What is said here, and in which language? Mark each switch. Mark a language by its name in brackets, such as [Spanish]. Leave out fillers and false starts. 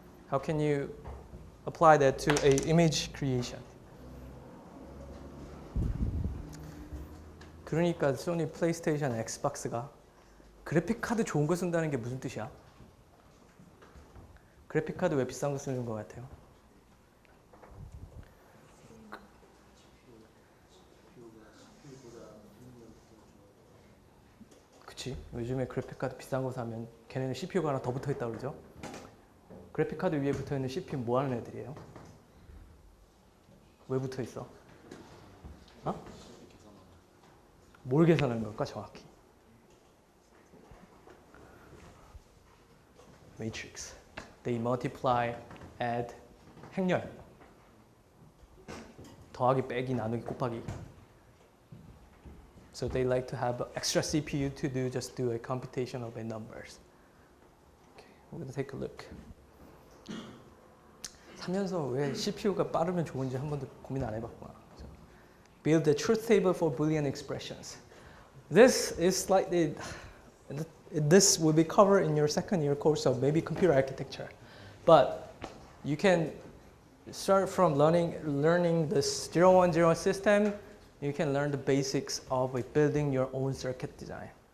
[English] How can you apply that to a image creation? [Korean] 그러니까 소니 플레이스테이션 엑스박스가 그래픽 카드 좋은 거 쓴다는 게 무슨 뜻이야? 그래픽 카드 왜 비싼 거 쓰는 것 같아요? 그치? 요즘에 그래픽 카드 비싼 거 사면 걔네는 CPU가 하나 더 붙어 있다 그러죠? 그래픽 카드 위에 붙어 있는 CPU 뭐 하는 애들이에요? 왜 붙어 있어? 어? 뭘 계산하는 걸까 정확히? [English] Matrix. They multiply, add, 행렬. [Korean] 더하기, 빼기, 나누기, 곱하기. [English] So they like to have extra CPU to just do a computation of a numbers. Okay, we're going to take a look. [Korean] 살면서 왜 CPU가 빠르면 좋은지 한 번도 고민 안 해봤구나. [English] Build a truth table for Boolean expressions. This is slightly, this will be covered in your second year course of maybe computer architecture. But you can start from learning this 010 system. You can learn the basics of building your own circuit design.